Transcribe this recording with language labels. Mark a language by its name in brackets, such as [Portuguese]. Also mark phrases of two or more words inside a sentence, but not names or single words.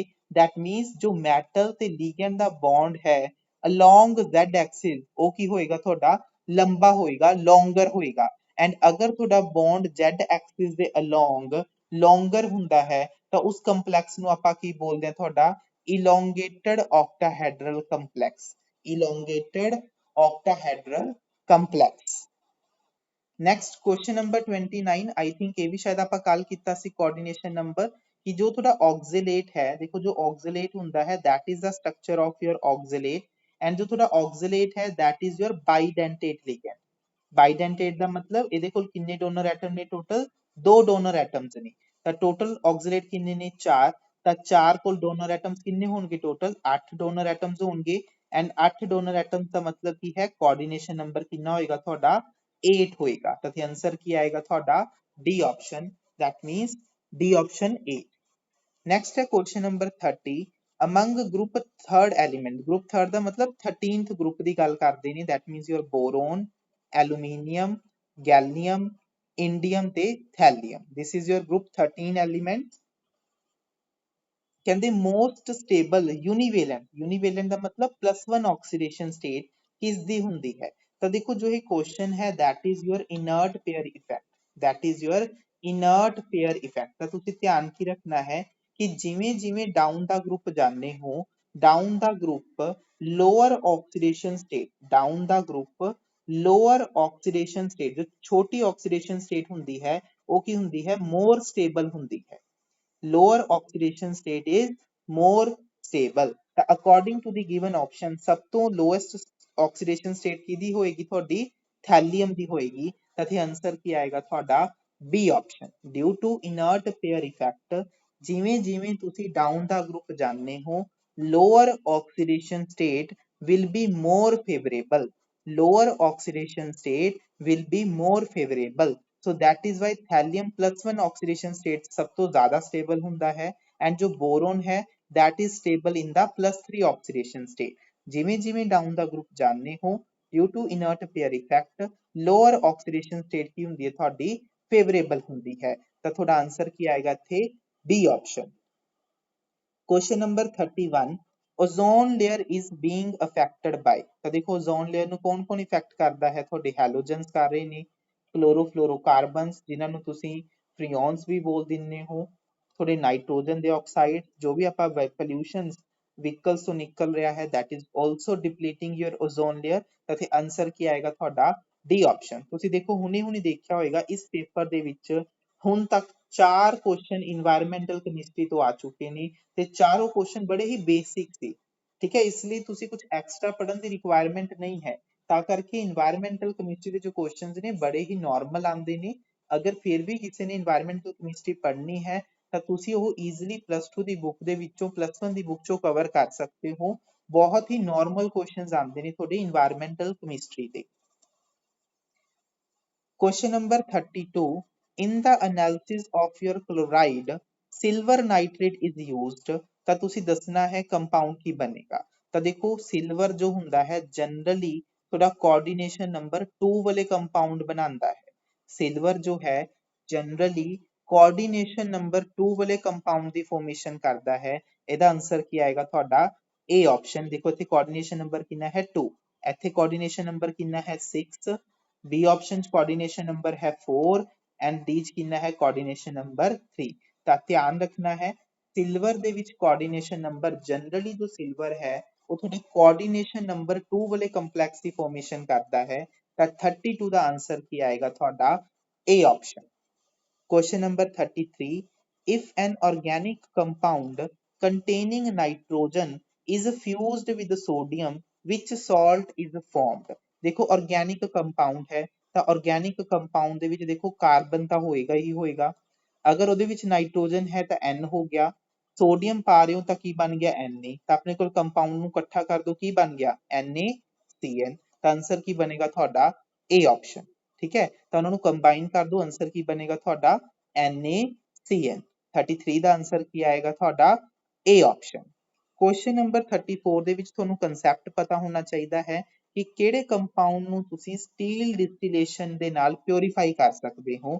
[English] That means [Punjabi] ਜੋ ਮੈਟਲ ਤੇ ਲਿਗੈਂਡ ਦਾ ਬੌਂਡ ਹੈ [English] along z axis [Punjabi] ਉਹ ਕੀ ਹੋਏਗਾ ਤੁਹਾਡਾ ਲੰਬਾ ਹੋਏਗਾ, ਲੌਂਗਰ ਹੋਏਗਾ। ਐਂਡ ਅਗਰ ਤੁਹਾਡਾ ਬੌਂਡ [English] z axis [Punjabi] ਦੇ ਅਲੋਂਗ ਲੌਂਗਰ ਹੁੰਦਾ ਹੈ ਤਾਂ ਉਸ ਕੰਪਲੈਕਸ ਨੂੰ ਆਪਾਂ ਕੀ ਬੋਲਦੇ ਹਾਂ ਤੁਹਾਡਾ [English] elongated octahedral complex। elongated octahedral complex। Next question number 29 I think [Punjabi] ਇਹ ਵੀ ਸ਼ਾਇਦ ਆਪਾਂ ਕੱਲ ਕੀਤਾ ਸੀ [English] coordination number [Punjabi] ਕਿ ਜੋ ਤੁਹਾਡਾ ਆਕਸੀਲੇਟ ਹੈ ਦੇਖੋ ਜੋ ਆਕਸੀਲੇਟ ਹੁੰਦਾ ਹੈ [English] that is the structure of your oxalate and [Punjabi] ਜੋ ਤੁਹਾਡਾ ਆਕਸੀਲੇਟ ਹੈ [English] that is your bidentate ligand। [Punjabi] ਬਾਈਡੈਂਟੇਟ ਦਾ ਮਤਲਬ ਇਹਦੇ ਕੋਲ ਕਿੰਨੇ [English] donor atom [Punjabi] ਨੇ ਟੋਟਲ ਦੋ [English] donor atoms [Punjabi] ਨੇ। ਤਾਂ ਟੋਟਲ ਆਕਸੀਲੇਟ ਕਿੰਨੇ ਨੇ ਚਾਰ। ਤਾਂ ਚਾਰ ਕੋਲ [English] donor atoms [Punjabi] ਕਿੰਨੇ ਹੋਣਗੇ ਟੋਟਲ 8 [English] donor atoms [Punjabi] ਹੋਣਗੇ। ਐਂਡ 8 [English] donor atoms [Punjabi] ਦਾ ਮਤਲਬ ਕੀ ਹੈ [English] coordination number [Punjabi] ਕਿੰਨਾ ਹੋਏਗਾ ਤੁਹਾਡਾ 8 ਹੋਏਗਾ। ਤਾਂ ਫਿਰ ਆਨਸਰ ਕੀ ਆਏਗਾ ਤੁਹਾਡਾ [English] D option. that means D option 8। नेक्स्ट है question number 30 among group third element। group third [Punjabi] ਦਾ ਮਤਲਬ [English] 13th group [Punjabi] ਦੀ ਗੱਲ ਕਰਦੇ ਨੇ [English] that means your boron aluminium gallium indium [Punjabi] ਤੇ thallium। [English] this is your group 13 element। [Punjabi] ਕਹਿੰਦੇ [English] most stable univalent [Punjabi] ਦਾ ਮਤਲਬ [English] +1 oxidation state [Punjabi] ਕਿਸ ਦੀ ਹੁੰਦੀ ਹੈ। ਤਾਂ ਦੇਖੋ ਜੋ ਇਹ ਕੁਐਸਚਨ ਹੈ [English] that is your inert pair effect। that is your inert pair effect। [Punjabi] ਤਾਂ ਤੁਸੀਂ ਧਿਆਨ ਕੀ ਰੱਖਣਾ ਹੈ ਕਿ ਜਿਵੇਂ ਜਿਵੇਂ [English] down the group [Punjabi] ਜਾਂਦੇ ਹੋ [English] down the group lower oxidation state down the group lower oxidation state [Punjabi] ਜੋ ਛੋਟੀ [English] oxidation state [Punjabi] ਹੁੰਦੀ ਹੈ ਉਹ ਕੀ ਹੁੰਦੀ ਹੈ [English] more stable [Punjabi] ਹੁੰਦੀ ਹੈ। [English] lower oxidation state is more stable। [Punjabi] ਤਾਂ [English] according to the given option [Punjabi] ਸਭ ਤੋਂ [English] lowest oxidation state [Punjabi] ਕਿਹਦੀ ਹੋਏਗੀ ਤੁਹਾਡੀ ਥੈਲੀਅਮ ਦੀ ਹੋਏਗੀ। ਤਾਂ ਇੱਥੇ ਆਨਸਰ ਕੀ ਆਏਗਾ ਤੁਹਾਡਾ [English] B option। due to inert pair effect [Punjabi] ਜਿਵੇਂ ਜਿਵੇਂ ਤੁਸੀਂ [English] down the group [Punjabi] ਜਾਂਦੇ ਹੋ [English] lower oxidation state will be more favorable। lower oxidation state will be more favorable। so that is why thallium +1 oxidation state [Punjabi] ਸਭ ਤੋਂ ਜ਼ਿਆਦਾ [English] stable [Punjabi] ਹੁੰਦਾ ਹੈ [English] and ਜੋ boron ਹੈ that is stable in the +3 oxidation state। [Punjabi] ਜਿਵੇਂ ਜਿਵੇਂ [English] down the group [Punjabi] ਜਾਂਦੇ ਹੋ [English] due to inert pair effect lower oxidation state [Punjabi] ਕੀ ਹੁੰਦੀ ਹੈ ਤੁਹਾਡੀ favorable ਹੁੰਦੀ ਹੈ। ਤਾਂ ਤੁਹਾਡਾ ਆਨਸਰ ਕੀ ਆਏਗਾ ਇੱਥੇ [English] B option। question number 31 ozone layer is being affected by. [Punjabi] ਤਾਂ ਦੇਖੋ [English] ozone layer [Punjabi] ਨੂੰ ਕੌਣ ਕੌਣ ਇਫੈਕਟ ਕਰਦਾ ਹੈ ਤੁਹਾਡੇ ਹੈਲੋਜਨਸ ਕਰ ਰਹੇ ਨੇ ਕਲੋਰੋਫਲੋਰੋਕਾਰਬਨਸ ਜਿਨ੍ਹਾਂ ਨੂੰ ਤੁਸੀਂ ਫ੍ਰੀਓਨਸ ਵੀ ਬੋਲ ਦਿੰਦੇ ਹੋ ਤੁਹਾਡੇ ਨਾਈਟ੍ਰੋਜਨ ਦੇ ਆਕਸਾਈਡ ਜੋ ਵੀ ਆਪਾਂ [English] pollution vehicles [Punjabi] ਤੋਂ ਨਿਕਲ ਰਿਹਾ ਹੈ [English] that is also depleting your ozone layer। [Punjabi] ਤਾਂ ਇੱਥੇ ਆਨਸਰ ਕੀ ਆਏਗਾ ਤੁਹਾਡਾ [English] D option. [Punjabi] ਤੁਸੀਂ ਦੇਖੋ ਹੁਣੇ ਦੇਖਿਆ ਹੋਏਗਾ ਇਸ ਪੇਪਰ ਦੇ ਵਿੱਚ ਹੁਣ ਤੱਕ 4 ਕੁਐਸਚਨ [English] environmental chemistry [Punjabi] ਤੋਂ ਆ ਚੁੱਕੇ ਨੇ ਤੇ ਚਾਰੋਂ ਕੁਐਸਚਨ ਬੜੇ ਹੀ ਬੇਸਿਕ ਸੀ। ਠੀਕ ਹੈ, ਇਸ ਲਈ ਤੁਸੀਂ ਕੁਝ ਐਕਸਟਰਾ ਪੜਨ ਦੀ ਰਿਕੁਆਇਰਮੈਂਟ ਨਹੀਂ ਹੈ ਤਾਂ ਕਰਕੇ [English] environmental chemistry [Punjabi] ਦੇ ਜੋ ਕੁਐਸਚਨਸ ਨੇ ਬੜੇ ਹੀ ਨਾਰਮਲ ਆਉਂਦੇ ਨੇ। ਅਗਰ ਫਿਰ ਵੀ ਕਿਸੇ ਨੇ [English] environmental chemistry [Punjabi] ਪੜ੍ਹਨੀ ਹੈ ਤਾਂ ਤੁਸੀਂ ਉਹ ਈਜ਼ੀਲੀ +2 ਦੀ ਬੁੱਕ ਦੇ ਵਿੱਚੋਂ +1 ਦੀ ਬੁੱਕ ਚੋਂ ਕਵਰ ਕਰ ਸਕਦੇ ਹੋ। ਬਹੁਤ ਹੀ ਨਾਰਮਲ ਕੁਐਸਚਨਸ ਆਉਂਦੇ ਨੇ ਤੁਹਾਡੇ [English] environmental chemistry [Punjabi] ਦੇ। [English] Question number 32 in the analysis of your chloride silver nitrate is used। [Punjabi] ਤਾਂ ਤੁਸੀਂ ਦੱਸਣਾ ਹੈ ਕੰਪਾਊਂਡ ਕੀ ਬਣੇਗਾ। ਤਾਂ ਦੇਖੋ ਸਿਲਵਰ ਜੋ ਹੁੰਦਾ ਹੈ ਜਨਰਲੀ ਤੁਹਾਡਾ [English] coordination number [Punjabi] 2 ਵਾਲੇ ਕੰਪਾਊਂਡ ਬਣਾਉਂਦਾ ਹੈ। ਸਿਲਵਰ ਜੋ ਹੈ ਜਨਰਲੀ [English] coordination number [Punjabi] 2 ਵਾਲੇ ਕੰਪਾਊਂਡ ਦੀ ਫਾਰਮੇਸ਼ਨ ਕਰਦਾ ਹੈ। ਇਹਦਾ ਆਨਸਰ ਕੀ ਆਏਗਾ ਤੁਹਾਡਾ [English] A option. [Punjabi] ਦੇਖੋ ਇੱਥੇ [English] coordination number [Punjabi] ਕਿੰਨਾ ਹੈ 2 ਇੱਥੇ [English] coordination number [Punjabi] ਕਿੰਨਾ ਹੈ 6 [English] B option coordination number [Punjabi] है 4 एंड डी च कितना है [English] coordination number 3. [Punjabi] ਤਾਂ ਧਿਆਨ ਰੱਖਣਾ ਹੈ ਸਿਲਵਰ ਦੇ ਵਿੱਚ [English] coordination number [Punjabi] ਜਨਰਲੀ ਜੋ ਸਿਲਵਰ ਹੈ ਉਹ ਤੁਹਾਡੇ [English] coordination number [Punjabi] 2 ਵਾਲੇ ਕੰਪਲੈਕਸ ਦੀ ਫਾਰਮੇਸ਼ਨ ਕਰਦਾ ਹੈ ਤਾਂ 32 ਦਾ ਆਨਸਰ ਕੀ ਆਏਗਾ ਤੁਹਾਡਾ [English] A option। Question number 33. If an organic compound containing nitrogen is fused with sodium, which salt is formed? [Punjabi] देखो [English] organic compound [Punjabi] है ਤਾਂ [English] organic compound [Punjabi] ਦੇ ਵਿੱਚ ਦੇਖੋ ਕਾਰਬਨ ਤਾਂ ਹੋਏਗਾ ਹੀ ਹੋਏਗਾ। ਅਗਰ ਉਹਦੇ ਵਿੱਚ ਨਾਈਟ੍ਰੋਜਨ ਹੈ ਤਾਂ N ਹੋ ਗਿਆ, ਸੋਡੀਅਮ ਪਾ ਰਹੇ ਹੋ ਤਾਂ ਕੀ ਬਣ ਗਿਆ Na, ਤਾਂ ਆਪਣੇ ਕੋਲ ਕੰਪਾਊਂਡ ਨੂੰ ਇਕੱਠਾ ਕਰ ਦੋ ਕੀ ਬਣ ਗਿਆ NaCN। ਤਾਂ ਆਨਸਰ ਕੀ ਬਣੇਗਾ ਤੁਹਾਡਾ [English] A option. [Hindi] ठीक है, तो उन्होंने कंबाइन कर दो, आंसर की बनेगा थोड़ा NaCN। [Punjabi] 33 ਦਾ ਆਨਸਰ ਕੀ ਆਏਗਾ ਤੁਹਾਡਾ [English] A option. [Punjabi] ਕੁਐਸਚਨ ਨੰਬਰ 34 ਦੇ ਵਿੱਚ ਤੁਹਾਨੂੰ ਕਨਸੈਪਟ ਪਤਾ ਹੋਣਾ ਚਾਹੀਦਾ ਹੈ ਕਿ ਕਿਹੜੇ ਕੰਪਾਊਂਡ ਨੂੰ ਤੁਸੀਂ [English] steel distillation [Punjabi] ਦੇ ਨਾਲ ਪਿਉਰੀਫਾਈ ਕਰ ਸਕਦੇ ਹੋ।